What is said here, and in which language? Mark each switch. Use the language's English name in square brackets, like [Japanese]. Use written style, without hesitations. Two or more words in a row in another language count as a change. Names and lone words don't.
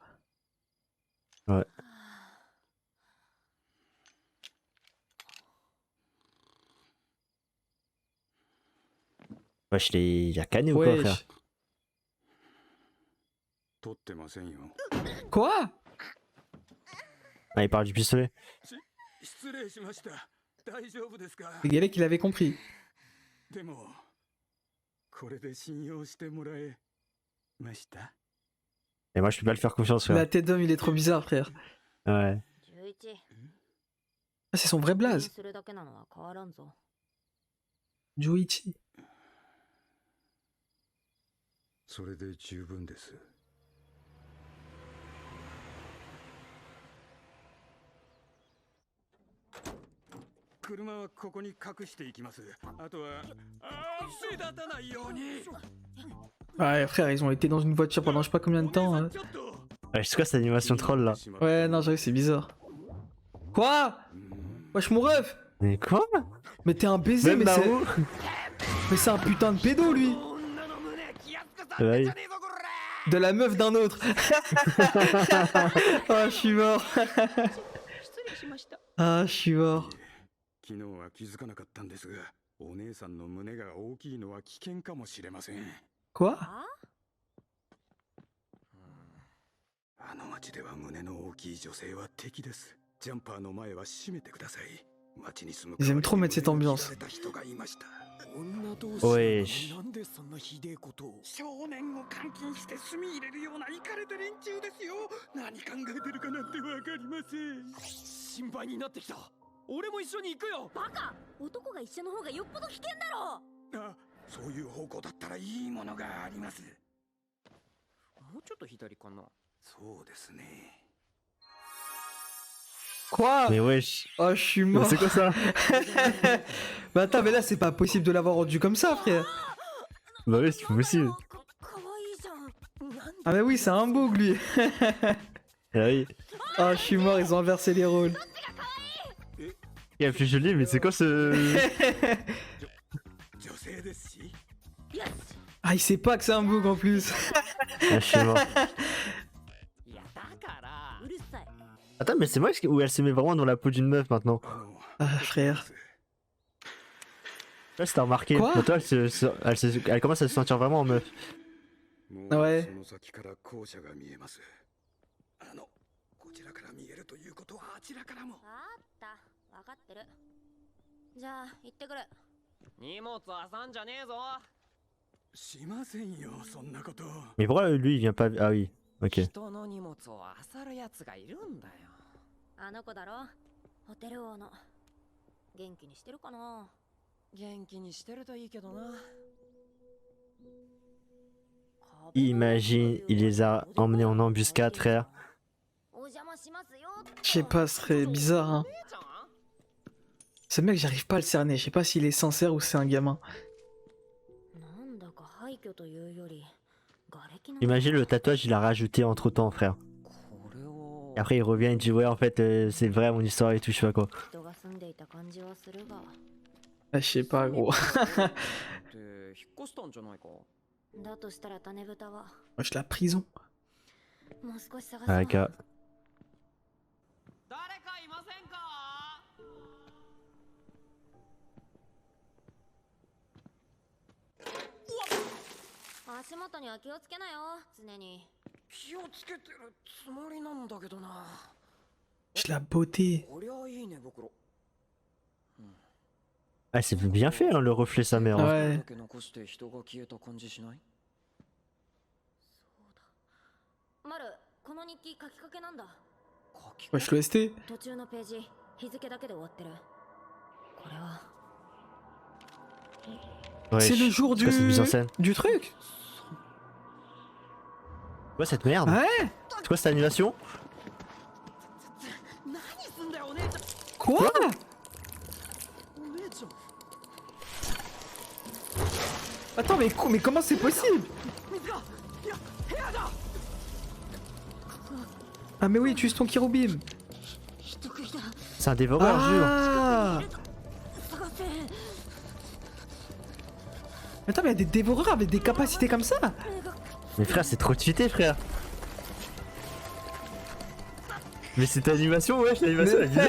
[French] Ouais. Wesh, il a canné ou quoi, Ouais. frère? [Japanese] 取ってませんよ。 [French] Quoi? Ah, il parle du pistolet. [Japanese] 失礼しました。大丈夫ですか？ [French] Le Galek, il avait compris. [Japanese] でも、これで信用してもらえました？ [French] Et moi, je peux pas le faire confiance, La frère. tête d'homme, il est trop bizarre, frère. Ouais. 11 Ah, c'est son vrai [Japanese] 気に [French] blaze. [Japanese] するだけなのは変わらんぞ。 Juichi. それで十分です。車はここに隠していきます。あとは、目立たないように。 [French] Ouais, frère, ils ont été dans une voiture pendant je sais pas combien de temps. Hein. Ouais, c'est quoi cette animation troll là? Ouais, non, j'avoue, c'est bizarre. Quoi? Wesh, mon ref! Mais quoi? Mais t'es un baiser, Même mais Naru? c'est un putain de pédo, lui! Ouais. De la meuf d'un autre! Oh, je suis mort! Ah, je suis mort. [Japanese] 昨日は気づかなかったんですが、お姉さんの胸が大きいのは危険かもしれません。 [French] Quoi? [Japanese] あの町では胸の大きい女性は敵です。ジャンパーの前は閉めてください。町に住む [French] Ils aiment trop mettre cette ambiance. [Japanese] 人がいました。 [French] Wesh. [Japanese] なんでそんなひでえことを。少年を監禁して炭入れるようなイカれた連中ですよ。何考えてるかなんてわかりません。心配になってきた。俺も一緒に行くよ。バカ！男が一緒の方がよっぽど危険だろ。あ、そういう方向だったらいいものがあります。もうちょっと左かな。そうですね。 [French] Quoi? Mais wesh. Oh, je suis Mais mort. c'est quoi ça? Bah attends, mais là, c'est pas possible de l'avoir rendu comme ça, frère. Bah oui, c'est pas possible. [Japanese] かわいいじゃん。 [French] Ah, mais oui, c'est un bug, lui. Ah oui. Oh, je suis mort, ils ont inversé les rôles. Il est plus joli, mais c'est quoi ce. [Japanese] 女性ですし。よし。 [French] Ah, il sait pas que c'est un bug en plus. Ah, je suis mort. [Japanese] いやだから。うるさい。 [French] Attends, mais c'est moi où elle se met vraiment dans la peau d'une meuf maintenant. Ah, frère. Là, c'était remarqué. Quoi? Mais toi, elle commence à se sentir vraiment en meuf. [Japanese] も [French] Ouais. [Japanese] その先から校舎が見えます。こちらから見えるということはあちらからも。あった。わかってる。じゃあ、行ってくる。荷物あさんじゃねえぞ。しませんよ、そんなこと。 [French] Mais pourquoi lui il vient pas. Ah oui, ok. [Japanese] 人の荷物を漁るやつがいるんだよ。あの子だろ？ホテル王の。元気にしてるかな？元気にしてるといいけどな。 [French] Imagine, il les a emmenés en embuscade, frère. [Japanese] お邪魔しますよ。 [French] Je sais pas, ce serait bizarre, hein. [Japanese] 姉ちゃん [French] Ce mec, j'arrive pas à le cerner. Je sais pas s'il est sincère ou c'est un gamin. [Japanese] なんだか廃墟というより、瓦礫の。 [French] Imagine le tatouage, il a rajouté entre temps, frère. [Japanese] これを [French] Et après, il revient, il dit ouais, en fait, c'est vrai mon histoire et tout, je sais pas quoi. [Japanese] 人が住んでいた感じはするが。 [French] Ah, je sais pas, gros. [Japanese] って引っ越したんじゃないか。だとしたら種豚は [French] Wesh, la prison. [Japanese] もう少し探そう。 [French] Ah, gars. [Japanese] 誰かいませんか？足元には気をつけなよ、常に。気をつけてるつもりなんだけどな。 [French] Wesh, la beauté. [Japanese] こりゃいいね袋。 [French] Ah, c'est bien fait, hein, le reflet sa mère. Hein. Ouais. [Japanese] だけ残して人が消えた感じしない？マル、この日記書きかけなんだ。書き [French] Wesh, l'OST. [Japanese] 途中のページ、日付だけで終わってる。これは。 [French] Ouais, C'est le jour c'est quoi cette mise en scène? du truc. Quoi cette merde? Ouais. C'est quoi cette animation? [Japanese] 何すんだよお姉ちゃん。 [French] Quoi? [Japanese] お姉ちゃん。 [French] Attends, mais comment c'est possible? [Japanese] 水がいや部屋だ。 [French] Ah, mais oui, tu es ton Kirubim. C'est un dévoreur, jure. Ah. Attends, mais y a des dévoreurs avec des capacités comme ça? Mais frère, c'est trop cheaté, frère. Mais cette animation, wesh, l'animation elle est bizarre.